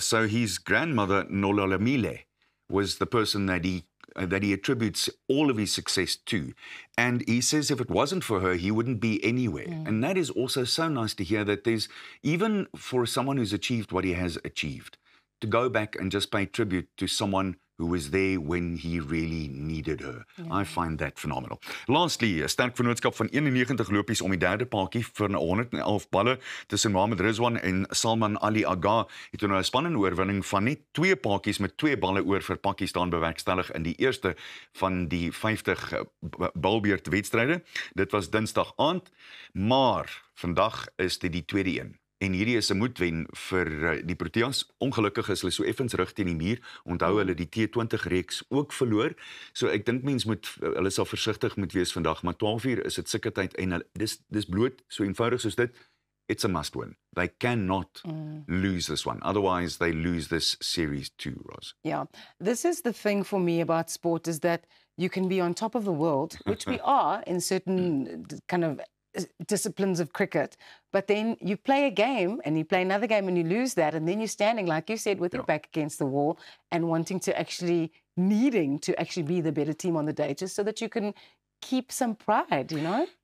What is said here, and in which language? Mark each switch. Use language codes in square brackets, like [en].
[en] So his grandmother, Nolalamile, was the person that he attributes all of his success to. And he says if it wasn't for her, he wouldn't be anywhere. And that is also so nice to hear, that there's, even for someone who's achieved what he has achieved, to go back and just pay tribute to someone who was there when he really needed her. I find that phenomenal. Lastly, [af] 'n sterk vennootskap van 91 lopies om die derde paadjie vir 111 balle tussen Mohamed Rizwan en Salman Ali Agha het nou 'n spannende oorwinning van net 2 paadjies met 2 balle oor vir Pakistan bewerkstellig in die eerste van die 50 balbeurtwedstryde. Dit was Dinsdag aand, maar vandag is dit die tweede een. En hierdie is 'n moedwen vir die Proteas. Ongelukkig is hulle so effens rug teen die muur. Onthou hulle die T20 reeks ook verloor. So ek dink hulle sal versigtig moet wees vandag, maar 12 uur is dit sulke tyd en dis bloot so eenvoudig soos dit. [en] It's a must win. They cannot lose this one. Otherwise they lose this series too, Roz. Yeah, this is the thing for me about sport, is that you can be on top of the world, which we are in certain kind of disciplines of cricket, but then you play a game and you play another game and you lose that, and then you're standing, like you said, with your back against the wall and needing to actually be the better team on the day, just so that you can keep some pride, you know?